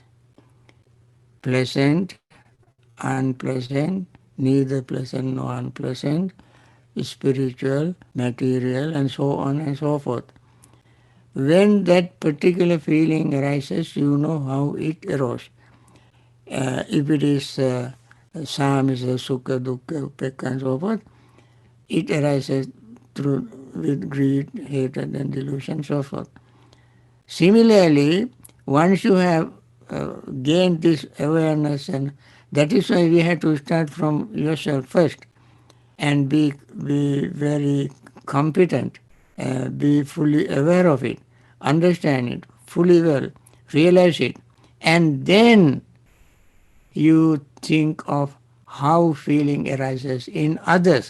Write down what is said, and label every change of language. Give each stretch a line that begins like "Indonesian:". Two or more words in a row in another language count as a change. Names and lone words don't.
English: Pleasant, unpleasant, neither pleasant nor unpleasant, spiritual, material, and so on and so forth. When that particular feeling arises, you know how it arose. If it is
Pali: samisa, sukha, dukkha, upekka,
English: and so forth, it arises through with greed, hatred, and delusion, so forth. Similarly, once you have gained this awareness, and that is why we have to start from yourself first and be very competent, be fully aware of it, understand it fully well, realize it, and then you think of how feeling arises in others.